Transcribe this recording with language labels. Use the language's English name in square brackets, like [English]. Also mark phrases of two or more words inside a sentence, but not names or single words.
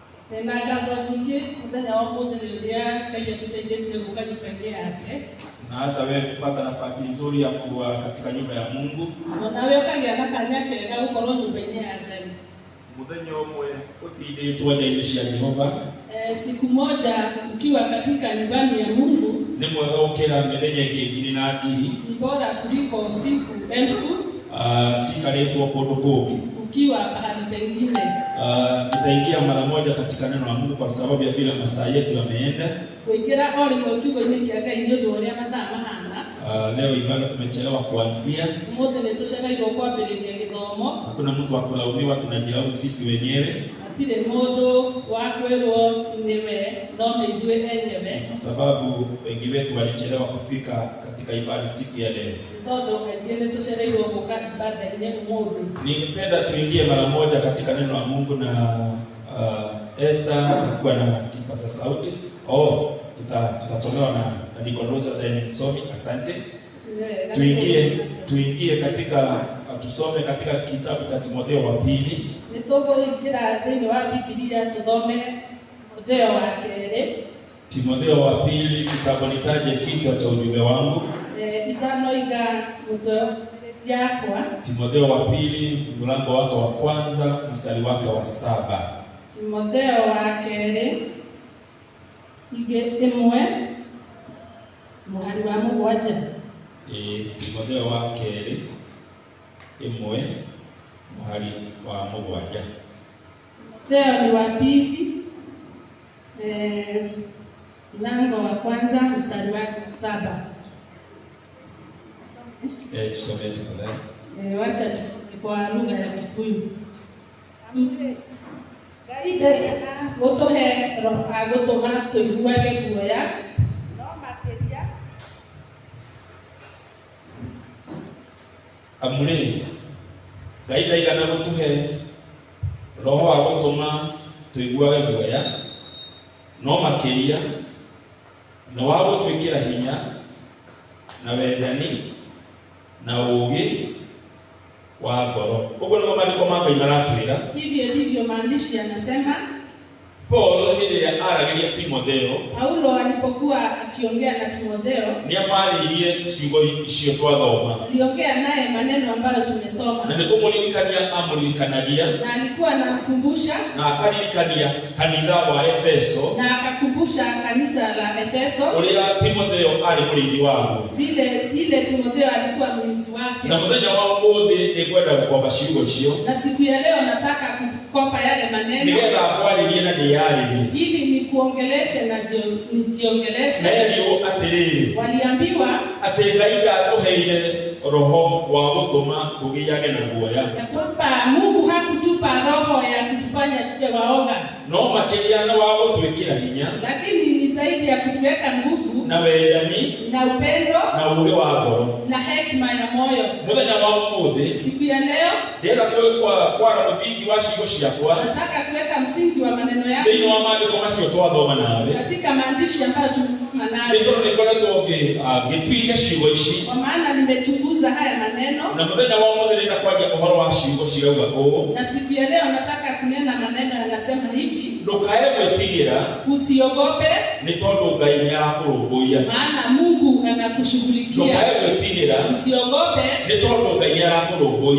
[Kikuyu] Na ngatho nyingĩ mũthenya wa mũthenya ũrĩa Ngai atũteithĩtie gũka nyũmba-inĩ yake. [Swahili] Na hata wewe kupata nafasi nzuri ya kuwa katika nyumba ya Mungu. [Kikuyu] Na wewe ukagĩa na kanya kega gũkorwo nyũmba-inĩ ya Ngai. Muthenya ũmwe ũtindĩtwo nja-inĩ cia Jehova. [Swahili] Siku moja ukiwa katika nyumbani ya Mungu [Kikuyu] ni mwega gũkĩra mĩthenya ĩngĩ ngiri na ngiri. [Swahili] Ni bora kuliko siku elfu [Kikuyu] cikarĩtwo kũndũ kũngĩ. [Swahili] Ukiwa pahali pengine. Nitaingia mara moja katika neno la Mungu kwa sababu ya vile masaa yetu yameenda. [Kikuyu] Kuingira ole mkiugo-inĩ kĩa Ngai nĩ ũndũ ũrĩa mathaa mahana. [Swahili] Leo ibada tumechelewa kuanzia. [Kikuyu] Mũthĩ nĩ tũcereirwo kwambĩrĩria gĩthomo. [Swahili] Hakuna mtu wa kulaumiwa, tunajilaumu sisi wenyewe. [Kikuyu] Hatirĩ mũndũ wa kwĩrwo nĩwe, no nĩ ithuĩ enyewe. [Swahili] Kwa sababu wengi wetu walichelewa kufika katika ibada siku ya leo. [Kikuyu] Tondũ aingĩ nĩ tũcereirwo gũka ibada-inĩ ũmũthĩ. [Swahili] Ningependa tuingie mara moja katika neno la Mungu na Esther atakuwa na kipaza sauti. Tutasomewa na Nicolas then msomi. Asante. Tuingie katika tusome katika kitabu cha Timotheo wa pili. [Kikuyu] Nĩtũgũingĩra thĩinĩ wa Biblia tuthome Timotheo wa kerĩ. [Swahili] Timotheo wa pili, kitabu nitaje kichwa cha ujumbe wangu. [Kikuyu] Itanoiga mto yakwa. [Swahili] Timotheo wa pili, mlango wake wa kwanza, mstari wake wa 7. [Kikuyu] Timotheo wa kerĩ ĩmwe mũhari wa mũgwanja. Timotheo wa kerĩ ĩmwe mũhari wa mũgwanja. [Swahili] Timotheo ni wa pili mlango wa kwanza mstari wa 7. Tusome tafadhali. Wacha tusome kwa lugha ya Kikuyu. [Kikuyu] Ngai gũtũhe roho agũtũma tũiguage guoya no makĩria. Amri Ngai ndaigana gũtũhe roho agũtũma tũiguage guoya no makĩria na wa gũtwĩkĩra hinya na wendani na ũũgĩ wa ngoro. Ũguo nĩguo maandĩko ma Ngai maratwĩra. [Swahili] Hivyo ndivyo maandishi yanasema. [Kikuyu] Paul hĩndĩ ĩrĩa aragĩria Timotheo, [Swahili] Paulo alipokuwa akiongea na Timotheo, [Kikuyu] nĩamarĩirie ciugo icio twathoma. [Swahili] Aliongea naye maneno ambayo tumesoma. [Kikuyu] Na nĩkũmũririkania amũririkanagia. [Swahili] Na alikuwa anamkumbusha. [Kikuyu] Na akaririkania kanitha wa Efeso. [Swahili] Na akakumbusha kanisa la Efeso. [Kikuyu] Ũrĩa Timotheo arĩ mũrĩithi wao. [Swahili] Vile Timotheo alikuwa mlinzi wake. [Kikuyu] Na mũthenya wa ũmũthĩ nĩngwenda gũkomba ciugo icio. [Swahili] Na siku ya leo nataka kukopa yale maneno. [Kikuyu] Nĩgetha kwarĩrie na ndĩyarĩrie. [Swahili] Ili nikuongeleshe na nijiongeleshe. [Kikuyu] Na ndio atĩrĩrĩ. [Swahili] Waliambiwa [Kikuyu] atĩ Ngai ndatũheire roho wa gũtũma tũgĩage na guoya. [Swahili] Ya kwamba Mungu hakutupa roho ya kutufanya tuwe waoga. [Kikuyu] No makĩria na wa gũtwĩkĩra hinya. [Swahili] Lakini ni zaidi ya kutuweka nguvu. [Kikuyu] Na wendani. [Swahili] Na upendo. [Kikuyu] Na ũũgĩ wa ngoro. [Swahili] Na hekima ya moyo. [Kikuyu] Mũthenya wa ũmũthĩ. [Swahili] Siku ya leo. [Kikuyu] Ndĩrenda kwara mũthingi wa ciugo ciakwa. [Swahili] Nataka kuweka msingi wa maneno yako. [Kikuyu] Thĩinĩ wa maandĩko macio twathoma nawe. [Swahili] Katika maandishi ambayo tumesoma nawe. [Kikuyu] Nĩtondũ nĩngoretwo ngĩtuĩria ciugo ici. [Swahili] Kwa maana nimechunguza haya maneno. [Kikuyu] Na mũthenya wa ũmũthĩ nĩnda kwaria ũhoro wa ciugo cirauga ũũ. [Swahili] Na siku ya leo nataka kunena maneno yanasema hivi. [Kikuyu] Ndũkae gwĩtigĩra. [Swahili] Usiogope. [Kikuyu] Nĩ tondũ Ngai nĩarakũrũmbũiya. [Swahili] Maana Mungu anakushughulikia. [Kikuyu] Ndũkae gwĩtigĩra. [Swahili] Usiogope. [Kikuyu] Nĩ tondũ Ngai nĩarakũrũmbũiya.